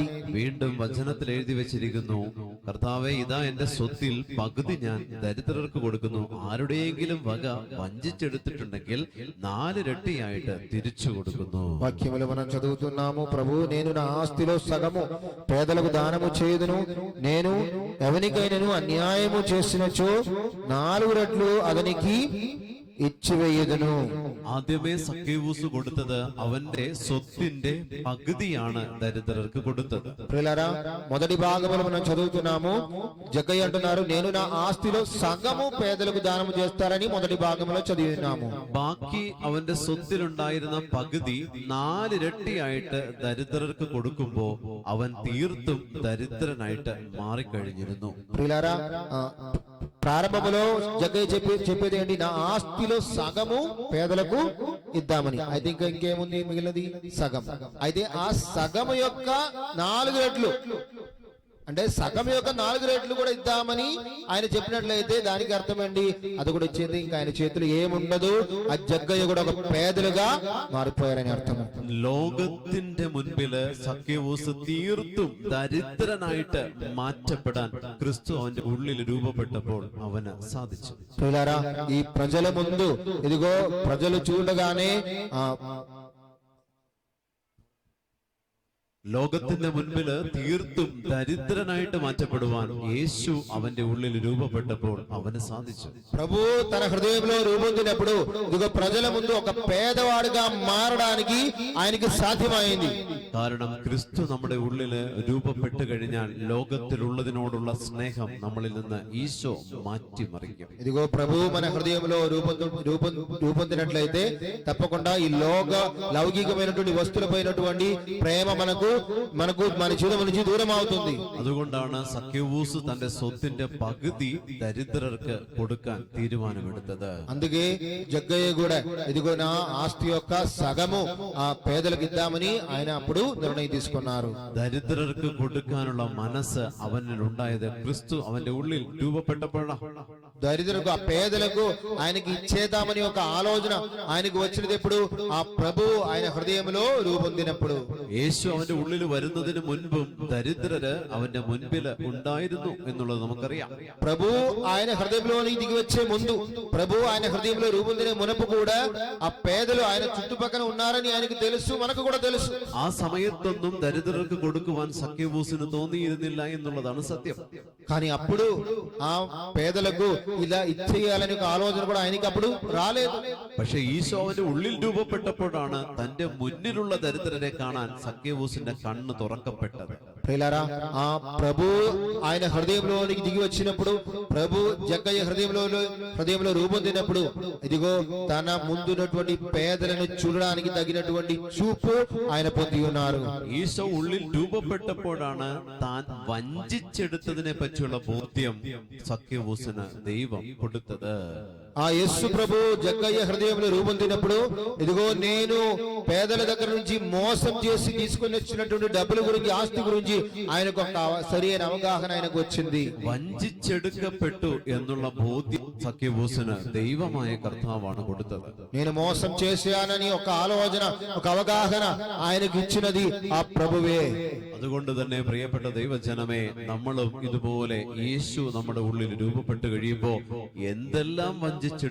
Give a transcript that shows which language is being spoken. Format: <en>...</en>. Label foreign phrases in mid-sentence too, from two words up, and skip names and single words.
<ml>വീണ്ടും വചനത്തിൽ എഴുതി വെച്ചിരിക്കുന്നു, കർത്താവേ ഇതാ എന്റെ സ്വത്തിൽ പകുതി ഞാൻ ദരിദ്രർക്ക് കൊടുക്കുന്നു, ആരുടെയെങ്കിലും വക വഞ്ചിച്ചെടുത്തിട്ടുണ്ടെങ്കിൽ 4 ഇരട്ടിയായിട്ട് തിരിച്ചു കൊടുക്കുന്നു.</ml> <te>వాక్యములు మనం చదువుతున్నాము, ప్రభు నేను నా ఆస్తిలో సగము పేదలకు దానము చేయుదును, నేను ఎవనికైనను అన్యాయము చేసినచో 4 రెట్లు అతనికి ഇച്ചുവെയ്യുന്നു.</te> <ml>ആദ്യമേ സക്കേവൂസ് കൊടുത്തത് അവന്റെ സ്വത്തിന്റെ പകുതിയാണ് ദരിദ്രർക്ക് കൊടുത്തത്.</ml> <te>ప్రియులారా, మొదటి భాగంలో మనం చదువుతున్నాము, జగ్గయ్య అంటున్నారు నేను నా ఆస్తిలో సగము పేదలకు దానము చేస్తారని మొదటి భాగంలో చదివినాము.</te> <ml>ബാക്കി അവന്റെ സ്വത്തിലുണ്ടായിരുന്ന പകുതി 4 ഇരട്ടിയായിട്ട് ദരിദ്രർക്ക് കൊടുക്കുമ്പോ അവൻ തീർത്തും ദരിദ്രനായിട്ട് മാറിക്കഴിഞ്ഞിരുന്നു.</ml> <te>ప్రియులారా, ప్రారంభంలో జగ్గయ్య చెప్పేది ఏంటి, నా ఆస్తిలో సగము పేదలకు ఇద్దామని. అయితే ఇంకేముంది మిగిలినది సగం. అయితే ఆ సగం యొక్క 4 రెట్లు అంటే సగం యొక్క 4 రెట్లు కూడా ఇద్దామని ఆయన చెప్పినట్లయితే దానికి అర్థమండి అది కూడా ఇచ్చేది ఇంకా ఆయన చేతులు ఏముండదు, ఆ జగ్గయ్య కూడా ఒక పేదలుగా మారిపోయారని అర్థం.</te> <ml>ലോകത്തിന്റെ മുൻപില് സക്കേവൂസ് തീർത്തും ദരിദ്രനായിട്ട് മാറ്റപ്പെടാൻ ക്രിസ്തു അവന്റെ ഉള്ളിൽ രൂപപ്പെട്ടപ്പോൾ അവന് സാധിച്ചു.</ml> <te>ప్రియులారా, ఈ ప్రజల ముందు ఇదిగో ప్రజలు చూడగానే</te> <ml>ലോകത്തിന്റെ മുൻപില് തീർത്തും ദരിദ്രനായിട്ട് മാറ്റപ്പെടുവാൻ യേശു അവന്റെ ഉള്ളിൽ രൂപപ്പെട്ടപ്പോൾ അവന് സാധിച്ചു.</ml> <te>ప్రభు తన హృదయంలో రూపొందినప్పుడు ఇదిగో ప్రజల ముందు ఒక పేదవాడిగా మారడానికి ఆయనకి సాధ్యమైంది.</te> <ml>കാരണം ക്രിസ്തു നമ്മുടെ ഉള്ളില് രൂപപ്പെട്ടു കഴിഞ്ഞാൽ ലോകത്തിലുള്ളതിനോടുള്ള സ്നേഹം നമ്മളിൽ നിന്ന് ഈശോ മാറ്റിമറിക്കും.</ml> <te>ఇదిగో ప్రభు మన హృదయంలో రూపొందినట్లయితే తప్పకుండా ఈ లౌకికమైనటువంటి వస్తువులపైనటువంటి ప్రేమ మనకు మన జీవితం నుంచి దూరం అవుతుంది.</te> <ml>അതുകൊണ്ടാണ് സക്കേവൂസ് തന്റെ സ്വത്തിന്റെ പകുതി ദരിദ്രർക്ക് കൊടുക്കാൻ തീരുമാനമെടുത്തത്.</ml> <te>అందుకే జగ్గయ్య కూడా ఇదిగో నా ఆస్తి యొక్క సగము ఆ పేదలకు ఇద్దామని ఆయన అప్పుడు నిర్ణయం తీసుకున్నారు.</te> <ml>ദരിദ്രർക്ക് കൊടുക്കാനുള്ള മനസ്സ് അവനിൽ ഉണ്ടായത് ക്രിസ്തു അവന്റെ ഉള്ളിൽ രൂപപ്പെട്ടപ്പോഴാണ്.</ml> <te>దరిద్రులకు ఆ పేదలకు ఆయనకి ఇచ్చేద్దామని ఒక ఆలోచన ఆయనకు వచ్చినది ఎప్పుడు, ఆ ప్రభు ఆయన హృదయంలో రూపొందినప్పుడు.</te> <ml>యేసు അവന്റെ ഉള്ളിൽ വരുന്നതിന് മുൻപും ദരിദ്രര് അവന്റെ മുൻപില് ഉണ്ടായിരുന്നു എന്നുള്ളത് നമുക്കറിയാം.</ml> <te>ప్రభు ఆయన హృదయంలోనికి దిగి వచ్చే ముందు, ప్రభు ఆయన హృదయంలో రూపొందిన మునపు కూడా ఆ పేదలు ఆయన చుట్టుపక్కల ఉన్నారని ఆయనకు తెలుసు, మనకు కూడా తెలుసు.</te> <ml>ആ സമയത്തൊന്നും ദരിദ്രർക്ക് കൊടുക്കുവാൻ സക്കേവൂസിന് തോന്നിയിരുന്നില്ല എന്നുള്ളതാണ് സത്യം.</ml> <te>కానీ అప్పుడు ఆ పేదలకు ఇలా ఇచ్చేయాలని ఒక ఆలోచన కూడా ఆయనకి అప్పుడు రాలేదు.</te> <ml>പക്ഷെ ഈശോ അവന്റെ ഉള്ളിൽ രൂപപ്പെട്ടപ്പോഴാണ് തന്റെ മുന്നിലുള്ള ദരിദ്രരെ കാണാൻ സക്കേവൂസിന്റെ കണ്ണ് തുറക്കപ്പെട്ടത്.</ml> <te>ప్రియులారా, ఆ ప్రభు ఆయన హృదయంలోనికి దిగి వచ్చినప్పుడు, ప్రభు జగ్గయ్య హృదయంలో రూపొందినప్పుడు ఇదిగో తన ముందున్నటువంటి పేదలను చూడడానికి తగినటువంటి చూపు ఆయన పొంది ఉన్నారు.</te> <ml>ഈശോ ഉള്ളിൽ രൂപപ്പെട്ടപ്പോഴാണ് താൻ വഞ്ചിച്ചെടുത്തതിനെ പറ്റിയുള്ള ബോധ്യം സക്കേവൂസിന് ദൈവം കൊടുത്തത്.</ml> <te>ఆ యేసు ప్రభు జగ్గయ్య హృదయంలో రూపొందినప్పుడు ఇదిగో నేను పేదల దగ్గర నుంచి మోసం చేసి తీసుకుని వచ్చినటువంటి డబ్బుల గురించి, ఆస్తి గురించి ఆయనకు ఒక సరైన అవగాహన ఆయనకు వచ్చింది.</te> <ml>വഞ്ചിച്ചെടുക്കപ്പെട്ടു എന്നുള്ള ബോധ്യം സക്കേവൂസിന് ദൈവമായ കർത്താവാണ് കൊടുത്തത്.</ml> <te>నేను మోసం చేశానని ఒక ఆలోచన, ఒక అవగాహన ఆయనకు ఇచ్చినది ఆ ప్రభువే.</te> <ml>അതുകൊണ്ട് തന്നെ പ്രിയപ്പെട്ട ദൈവജനമേ, നമ്മളും ഇതുപോലെ യേശു നമ്മുടെ ഉള്ളിൽ രൂപപ്പെട്ടു കഴിയുമ്പോ എന്തെല്ലാം വഞ്ചി</ml>